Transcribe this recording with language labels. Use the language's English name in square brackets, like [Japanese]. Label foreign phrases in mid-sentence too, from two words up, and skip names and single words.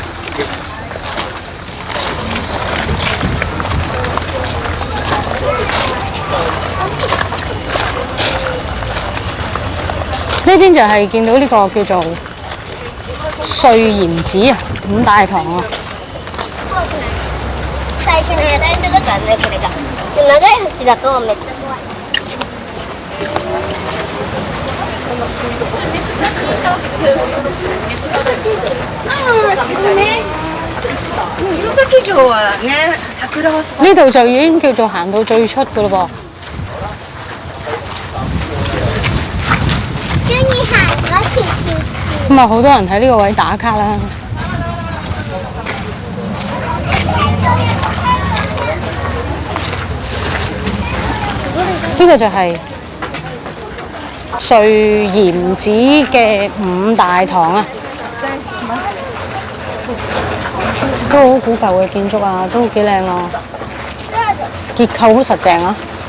[Cantonese] 呢邊就係見到呢個叫做穗鹽寺啊，五大堂啊。 [Japanese] 最初の間に届かんねこれが。で長い橋だとめっちゃ怖い。弘前城はね、桜は [Cantonese] 呢度就已經叫做行到最出㗎咯噃。咁啊，好多人喺呢個位打卡啦。呢個就係穗鹽寺嘅五大堂啊，都好古舊嘅建築啊，都幾靚啊，結構好實淨啊。